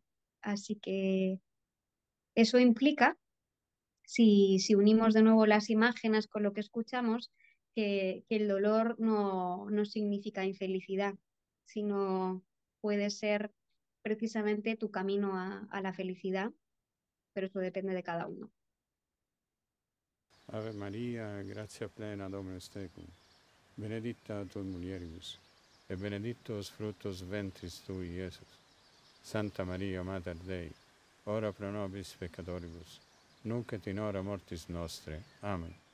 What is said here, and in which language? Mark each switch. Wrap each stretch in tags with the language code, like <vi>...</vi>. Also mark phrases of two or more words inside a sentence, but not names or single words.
<es>Así que eso implica, si unimos de nuevo las imágenes con lo que escuchamos, que el dolor no significa infelicidad, sino puede ser precisamente tu camino a la felicidad, pero eso depende de cada uno.</es> <la>Ave Maria, gratia plena, Dominus tecum, benedicta tu in mulieribus, et benedictus fructus ventris tui, Iesus. Santa Maria, Mater Dei, ora pro nobis peccatoribus, nunc et in hora mortis nostre. Amen.</la>